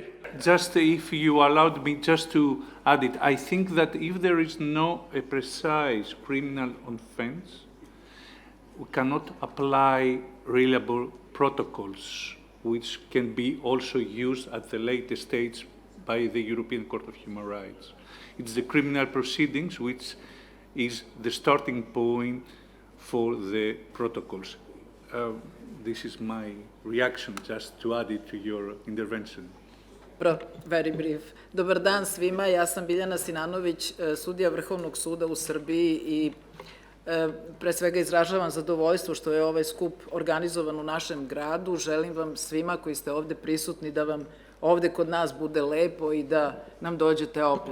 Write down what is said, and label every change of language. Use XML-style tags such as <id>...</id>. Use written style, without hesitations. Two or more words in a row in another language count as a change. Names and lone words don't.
<en>Just if you allowed me just to add it, I think that if there is no a precise criminal offense, we cannot apply reliable protocols, which can be also used at the later stage by the European Court of Human Rights. It's the criminal proceedings which is the starting point for the protocols. This is my reaction, just to add it to your intervention. Very brief.</en> <sr>Dobar dan svima, ja sam Biljana Sinanović, sudija Vrhovnog suda u Srbiji i pre svega izražavam zadovoljstvo što je ovaj skup organizovan u našem gradu. Želim vam svima koji ste ovde prisutni da vam ovde kod nas bude lepo i da nam dođete opet.</sr>